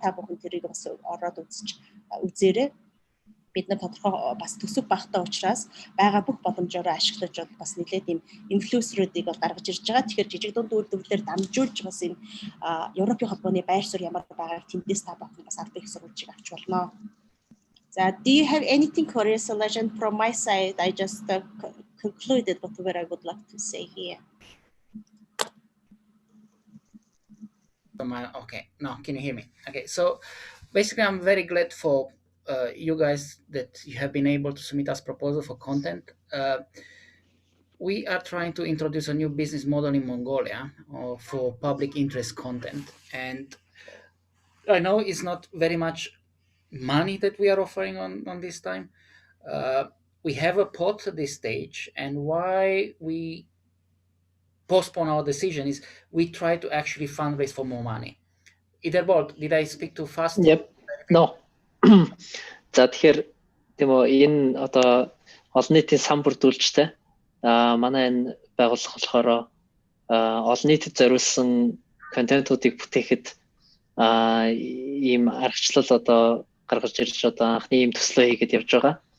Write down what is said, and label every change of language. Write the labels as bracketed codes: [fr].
[mn] Та бүхэн тэрийг бас ороод үзээрэй. Бид нар тодорхой бас төсөв багтаа учраас байгаа бүх боломжоор ашиглаж бол бас нэлээд ийм инфлюенсерүүдийг бол гаргаж ирж байгаа. Тэгэхээр жижиг дунд үйлдвэрлэлээр дамжуулж бас энэ Европын холбооны байр суурь ямар байгааг тэндээс та бүхэн бас албан их сурвалжийг авч болно. [en] So, do you have anything curious, Legend, from my side? I just concluded whatever I would like to say here. Okay, now can you hear me? Okay, so basically I'm very glad for you guys that you have been able to submit us proposal for content. We are trying to introduce a new business model in Mongolia for public interest content, and I know it's not very much money that we are offering on this time, we have a pot at this stage, and why we postpone our decision is we try to actually fundraise for more money. Idarbol, did I speak too fast? Yep. No. [mn] За тэгэхээр тийм үү энэ одоо олон нийтийн сан бүрдүүлжтэй манай энэ байгууллага болохоор олон нийтэд зориулсан контентуудыг бүтээхэд ийм аргачлал одоо гаргаж ирж одоо анхны ийм төслөө хийгээд явж байгаа.